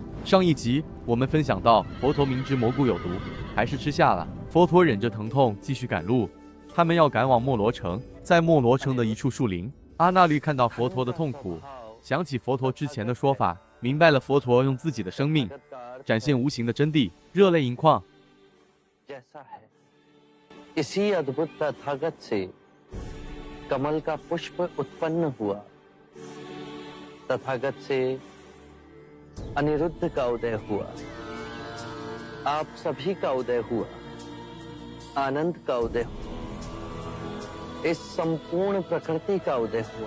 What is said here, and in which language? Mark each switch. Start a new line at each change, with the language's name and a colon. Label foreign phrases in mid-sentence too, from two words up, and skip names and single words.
Chinese: 上一集我们分享到，佛陀明知蘑菇有毒，还是吃下了。佛陀忍着疼痛继续赶路，他们要赶往莫罗城。在莫罗城的一处树林，阿那律看到佛陀的痛苦，想起佛陀之前的说法，明白了佛陀用自己的生命展现无形的真谛，热泪盈眶。
Hindi: इसी अद्भुत तथागत से कमल का पुष्प उत्पन्न हुआ। तथागत से अनिरुद्ध का उदय हुआ, आप सभी का उदय हुआ, आनंद का उदय हुआ, इस संपूर्ण प्रकृति का उदय हुआ।